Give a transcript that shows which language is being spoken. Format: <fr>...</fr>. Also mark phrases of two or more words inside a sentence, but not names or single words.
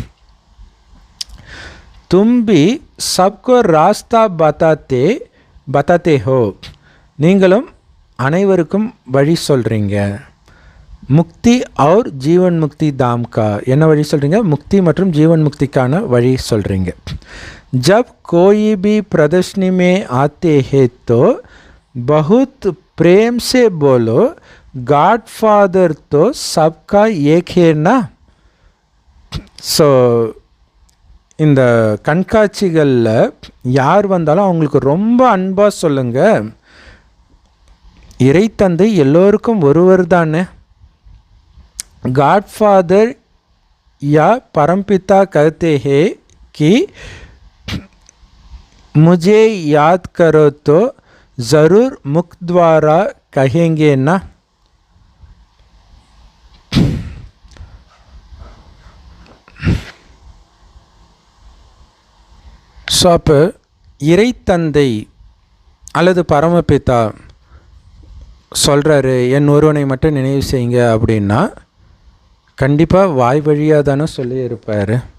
<hi>तुम भी सबको रास्ता बताते हो.</hi> <ta>நீங்களும் அனைவருக்கும் வழி சொல்கிறீங்க.</ta> <hi>मुक्ति और जीवन मुक्ति धाम का.</hi> <ta>என்ன வழி சொல்கிறீங்க? முக்தி மற்றும் ஜீவன் முக்திக்கான வழி சொல்கிறீங்க.</ta> <hi>जब कोई भी प्रदर्शनी में आते हैं तो बहुत प्रेम से बोलो गॉड फादर तो सबका एक है ना.</hi> <ta>ஸோ இந்த கண்காட்சிகளில் யார் வந்தாலும் அவங்களுக்கு ரொம்ப அன்பாக சொல்லுங்கள், இறை தந்தை எல்லோருக்கும் ஒருவர் தானே.</ta> <hi>गॉडफादर या परमपिता कहते हैं कि मुझे याद करो तो ज़रूर मुख द्वारा कहेंगे ना.</hi> <ta>ஸோ அப்போ இறை தந்தை அல்லது பரமபிதா சொல்கிறாரு என் ஒருவனை மட்டும் நினைவு செய்யுங்க அப்படின்னா கண்டிப்பாக வாய் வழியாக தானே சொல்லியிருப்பார்.</ta>